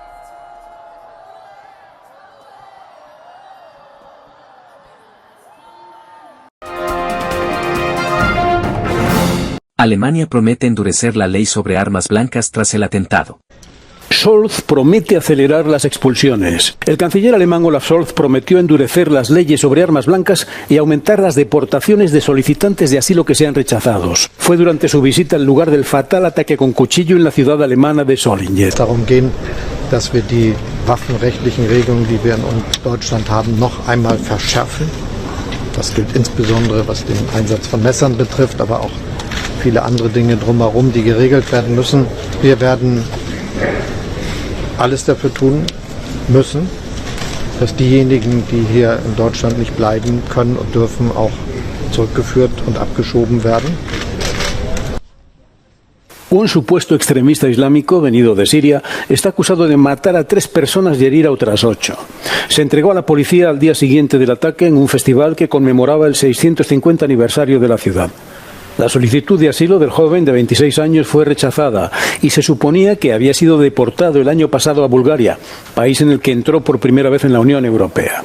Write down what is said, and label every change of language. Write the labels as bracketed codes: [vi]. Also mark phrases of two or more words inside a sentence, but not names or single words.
[es] Alemania promete endurecer la ley sobre armas blancas tras el atentado. Scholz promete acelerar las expulsiones. El canciller alemán Olaf Scholz prometió endurecer las leyes sobre armas blancas y aumentar las deportaciones de solicitantes de asilo que sean rechazados. Fue durante su visita al lugar del fatal ataque con cuchillo en la ciudad alemana de Solingen. [de] Darum gehen, dass wir die waffenrechtlichen Regelungen, die wir in Deutschland haben, noch einmal verschärfen. Das gilt insbesondere, was den Einsatz von Messern betrifft, aber auch viele andere Dinge drumherum, die geregelt werden müssen. Wir werden alles dafür tun müssen, dass diejenigen, die hier in Deutschland nicht bleiben können und dürfen, auch zurückgeführt und abgeschoben werden. [es] Un supuesto extremista islámico venido de Siria está acusado de matar a 3 personas y herir a otras 8. Se entregó a la policía al día siguiente del ataque en un festival que conmemoraba el 650 aniversario de la ciudad. La solicitud de asilo del joven de 26 años fue rechazada y se suponía que había sido deportado el año pasado a Bulgaria, país en el que entró por primera vez en la Unión Europea.